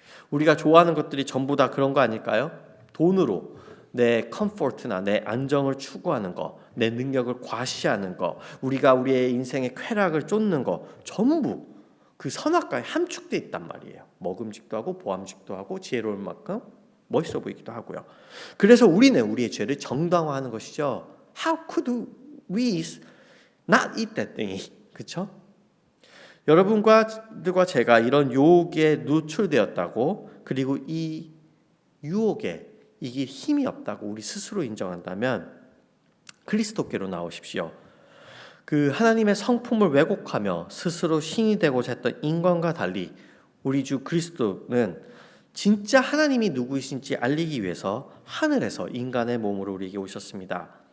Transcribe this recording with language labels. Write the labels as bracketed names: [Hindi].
[Korean] 우리가 좋아하는 것들이 전부 다 그런 거 아닐까요? 돈으로 내 컴포트나 내 안정을 추구하는 거, 내 능력을 과시하는 거, 우리가 우리의 인생의 쾌락을 쫓는 거 전부 그 선악과에 함축되어 있단 말이에요. 먹음직도 하고 보암직도 하고 지혜로울 만큼 멋있어 보이기도 하고요. 그래서 우리는 우리의 죄를 정당화하는 것이죠. [English] How could we not eat that thing? [Korean] 그렇죠? 여러분과 제가 이런 유혹에 노출되었다고 그리고 이 유혹에 이게 힘이 없다고 우리 스스로 인정한다면 그리스도께로 나오십시오. 그 하나님의 성품을 왜곡하며 스스로 신이 되고자 했던 인간과 달리 우리 주 그리스도는 진짜 하나님이 누구이신지 알리기 위해서 하늘에서 인간의 몸으로 우리에게 오셨습니다.